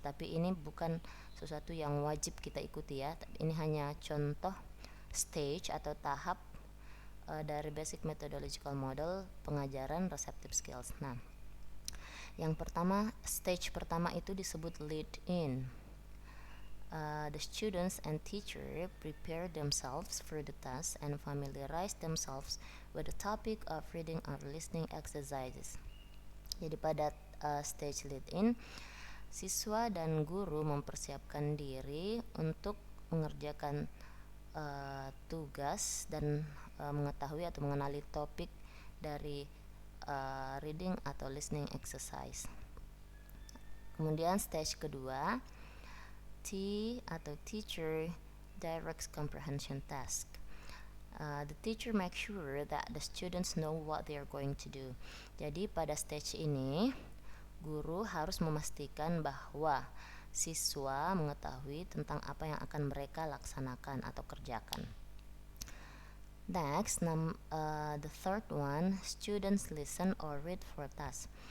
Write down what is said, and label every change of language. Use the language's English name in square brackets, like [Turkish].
[Indonesian] Tapi ini bukan sesuatu yang wajib kita ikuti ya. Ini hanya contoh stage atau tahap dari [English] basic methodological model [Indonesian] pengajaran receptive skills. Nah, yang pertama, stage pertama itu disebut lead in. [English] The students and teacher prepare themselves for the task and familiarize themselves with the topic of reading or listening exercises. [Indonesian] Jadi pada stage lead in, siswa dan guru mempersiapkan diri untuk mengerjakan tugas dan mengetahui atau mengenali topik dari reading atau listening exercise. Kemudian stage kedua, T atau [English] teacher directs comprehension task. The teacher makes sure that the students know what they are going to do. [Indonesian] Jadi pada stage ini, guru harus memastikan bahwa siswa mengetahui tentang apa yang akan mereka laksanakan atau kerjakan. [English] Next, the third one, students listen or read for tasks.